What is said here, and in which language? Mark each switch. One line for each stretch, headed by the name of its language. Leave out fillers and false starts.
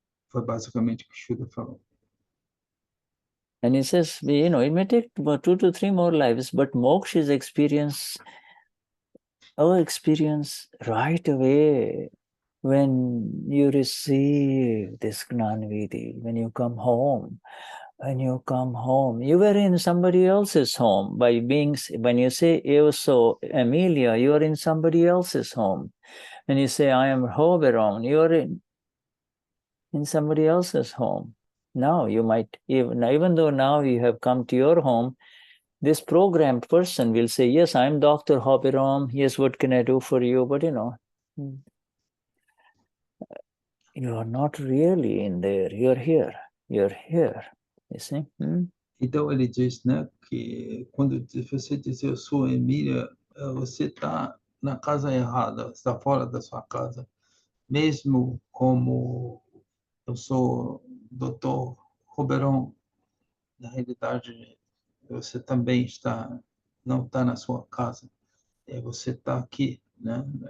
Portuguese: Foi basicamente o que Shuddha falou.
English: And he says, it may take about 2 to 3 more lives, but moksha is our experience right away when you receive this Gnanvidhi, when you come home. You were in somebody else's home when you say, so Amelia, you are in somebody else's home. When you say, I am Hoberon, you are in somebody else's home. Now you might, even though now you have come to your home, this programmed person will say, yes, I'm Dr. Hoberon. Yes, what can I do for you? But you are not really in there. You're here. You see?
Portuguese: Então ele diz, né, que quando você diz eu sou Emília, você está na casa errada, está fora da sua casa. mesmo como eu sou Dr. Roberon, na realidade você também não está na sua casa, você está aqui, né?